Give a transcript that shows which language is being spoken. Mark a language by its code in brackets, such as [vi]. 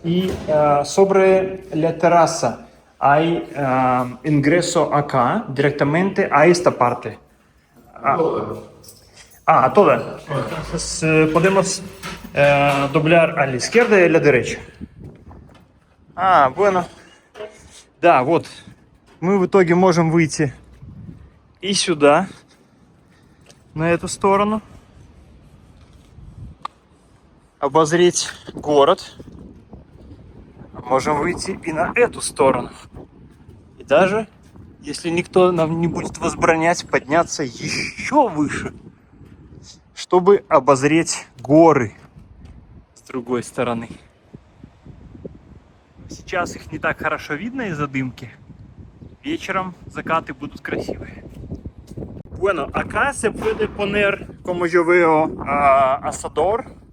[es] Y sobre la terraza hay ingreso acá, directamente a esta parte. Toda. Entonces, podemos doblar a la izquierda y a la derecha. Bueno. [ru] Да, вот. Мы в итоге можем выйти и сюда, на эту сторону. Обозреть город. Можем выйти и на эту сторону. И даже, если никто нам не будет возбранять, подняться еще выше, чтобы обозреть горы с другой стороны. Сейчас их не так хорошо видно из-за dымки. Вечером закаты будут красивые. [es] Bueno, acá se puede poner, como yo veo, asador.